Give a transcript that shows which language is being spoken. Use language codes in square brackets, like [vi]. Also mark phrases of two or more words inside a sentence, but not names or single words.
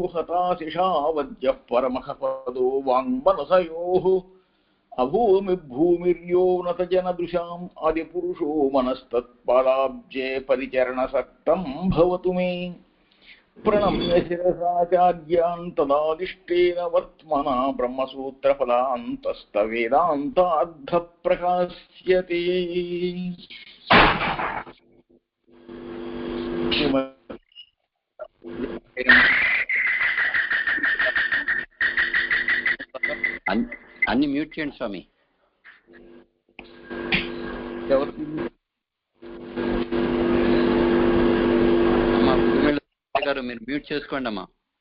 [sa] हताशिषावद्यः परमः पदो वाङ्मनसयोः अभूमिर्भूमिर्यो नतजनदृशाम् आदिपुरुषो मनस्तत्पादाब्जे परिचरणसक्तं भवतु मे प्रणम्य शिरसाचार्यान् तदादिष्टेन वर्त्मना ब्रह्मसूत्रफलान्तस्तवेदान्ताद्धप्रकाश्यते [te] అన్ని మ్యూట్ చేయండి స్వామి. అమ్మా గారు మీరు మ్యూట్ చేసుకోండి అమ్మా.